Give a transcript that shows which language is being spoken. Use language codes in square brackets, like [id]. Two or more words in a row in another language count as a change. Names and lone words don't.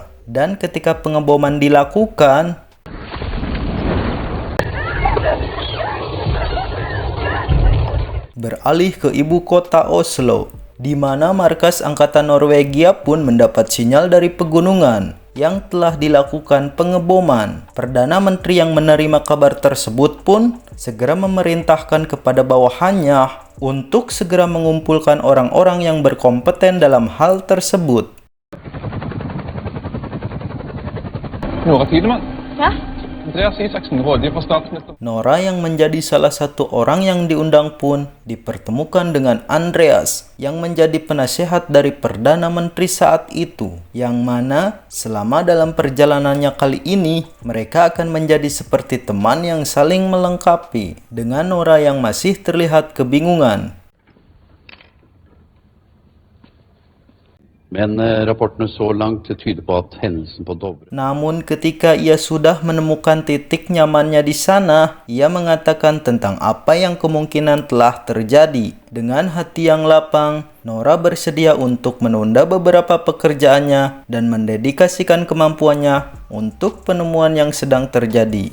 [id] Dan ketika pengeboman dilakukan, beralih ke ibu kota Oslo, di mana markas angkatan Norwegia pun mendapat sinyal dari pegunungan yang telah dilakukan pengeboman. Perdana Menteri yang menerima kabar tersebut pun segera memerintahkan kepada bawahannya untuk segera mengumpulkan orang-orang yang berkompeten dalam hal tersebut. [no] Nora Tidemann. Ja? Andreas Isaksen, rådgiver for statsminister. [id] Nora yang menjadi salah satu orang yang diundang pun dipertemukan dengan Andreas yang menjadi penasehat dari Perdana Menteri saat itu, yang mana selama dalam perjalanannya kali ini mereka akan menjadi seperti teman yang saling melengkapi, dengan Nora yang masih terlihat kebingungan. [no] Men rapportene så langt tyder på at hendelsen på Dovre. [id] Namun ketika ia sudah menemukan titik nyamannya di sana, ia mengatakan tentang apa yang kemungkinan telah terjadi. Dengan hati yang lapang, Nora bersedia untuk menunda beberapa pekerjaannya dan mendedikasikan kemampuannya untuk penemuan yang sedang terjadi.